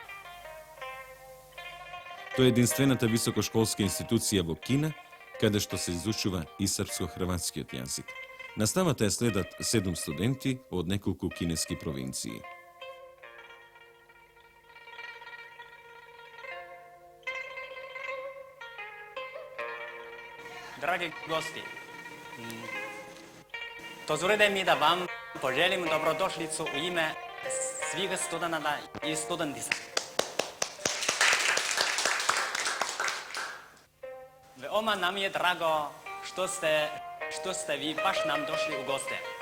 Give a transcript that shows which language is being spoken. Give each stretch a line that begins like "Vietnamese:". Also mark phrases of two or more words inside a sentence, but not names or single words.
Macedonian: Тоа е единствената високошколска институција во Кина, каде што се изучува и српско-хрватскиот јазик. Наставата ја следат 7 студенти од неколку кинески провинции.
Serbian: Драги гости, dozvolite mi da vam poželim dobrodošlicu u ime svih studenata i studentica. Veoma nam je drago što ste vi baš nam došli u goste.